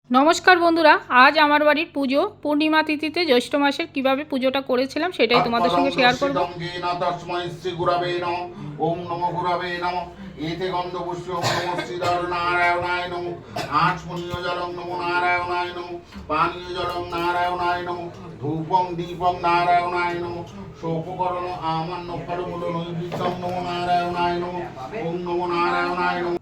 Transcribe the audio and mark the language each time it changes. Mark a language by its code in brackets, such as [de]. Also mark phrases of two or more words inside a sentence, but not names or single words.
[bn] নমস্কার বন্ধুরা, আজ আমার বাড়ির পুজো পূর্ণিমা তিথিতে জ্যৈষ্ঠ মাসের কিভাবে পুজোটা করেছিলাম সেটাই তোমাদের সঙ্গে শেয়ার করব। [sa] ওম নমো গুরবে নমঃ এতে গন্ধপুষ্প নমঃ শ্রীধর নারায়ণায় নমঃ আচমনীয় জলং নমো নারায়ণায় নমঃ পানীয় জলং নারায়ণায় নমঃ ধূপং দীপং নারায়ণায় নমঃ সোপকরণ আমান্য ফলমূল নৈবেদ্যং নমো নারায়ণায় নমঃ ওম নমো নারায়ণায় নমঃ।